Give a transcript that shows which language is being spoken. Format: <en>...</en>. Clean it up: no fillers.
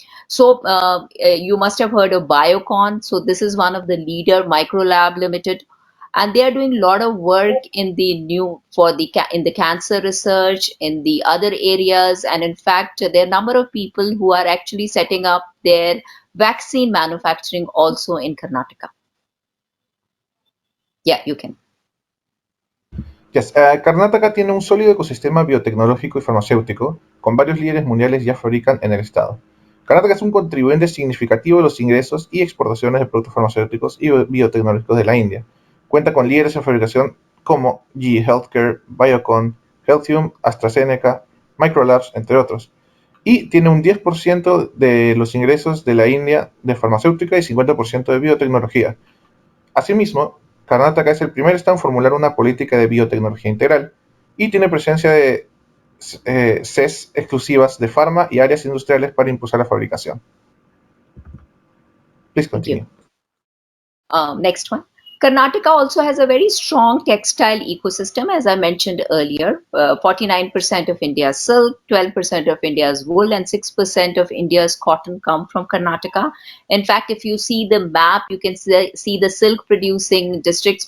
<en>So you must have heard of Biocon. So this is one of the leader, Microlab Limited, and they are doing a lot of work in the in the cancer research, in the other areas, and in fact there are a number of people who are actually setting up their vaccine manufacturing also in Karnataka. Yeah, you can.</en> <es>Yes, Karnataka tiene un sólido ecosistema biotecnológico y farmacéutico, con varios líderes mundiales ya fabrican en el estado. Karnataka es un contribuyente significativo de los ingresos y exportaciones de productos farmacéuticos y biotecnológicos de la India. Cuenta con líderes en fabricación como GE Healthcare, Biocon, Healthium, AstraZeneca, Microlabs, entre otros. Y tiene un 10% de los ingresos de la India de farmacéutica y 50% de biotecnología. Asimismo, Karnataka es el primer estado en formular una política de biotecnología integral y tiene presencia de CES exclusivas de farma y áreas industriales para impulsar la fabricación.</es> <en>Please continue. Next one. Karnataka also has a very strong textile ecosystem, as I mentioned earlier. 49% of India's silk, 12% of India's wool, and 6% of India's cotton come from Karnataka. In fact, if you see the map, you can see the silk producing districts.</en>